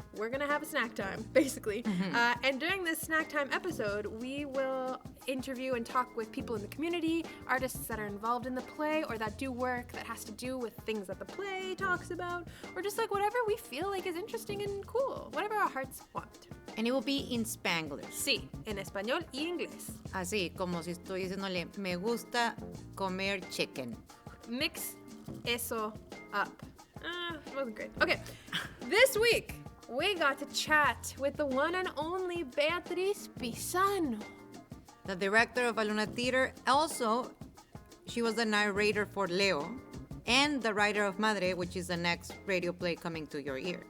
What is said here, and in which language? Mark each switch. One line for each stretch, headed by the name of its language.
English: We're going to have a snack time, basically. Mm-hmm. And during this snack time episode, we will interview and talk with people in the community, artists that are involved in the play or that do work that has to do with things that the play talks about, or just like whatever we feel like is interesting and cool, whatever our hearts want. And it will be in Spanglish.
Spanish: Sí, en español y inglés. Así, como si estoy diciéndole, me gusta comer chicken.
English: Mix eso up. It wasn't great. Okay, this week, we got to chat with the one and only Beatriz Pizano. The director of Aluna Theatre. Also, she was the narrator for Leo and the writer of Madre, which is the next radio play coming to your ear.